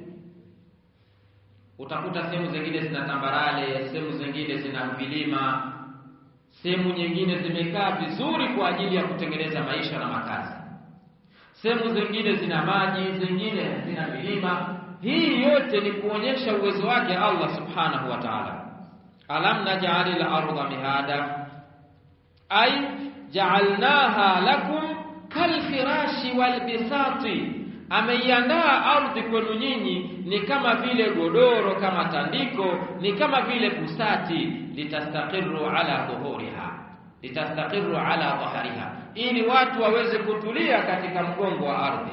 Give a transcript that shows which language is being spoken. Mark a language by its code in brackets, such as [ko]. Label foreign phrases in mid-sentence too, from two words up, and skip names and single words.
[sw] Utakuta sehemu zingine zina tambarale, sehemu zingine zina vilima, sehemu nyingine zimekaa vizuri kwa ajili ya kutengeneza maisha na makazi. Sehemu zingine zina maji, zingine zina milima. Hii yote ni kuonyesha uwezo wake Allah [ar] سبحانه وتعالى. ألم نجعل الأرض مهادا أي جعلناها لكم كالفراش والبساط. [sw] Ameiandaa ardhi kwenu nyinyi ni kama vile godoro, kama tandiko, ni kama vile busati. [ar] لتستقروا على ظهورها لتستقروا على ظهرها, [sw] ili watu waweze kutulia katika mgongo wa ardhi.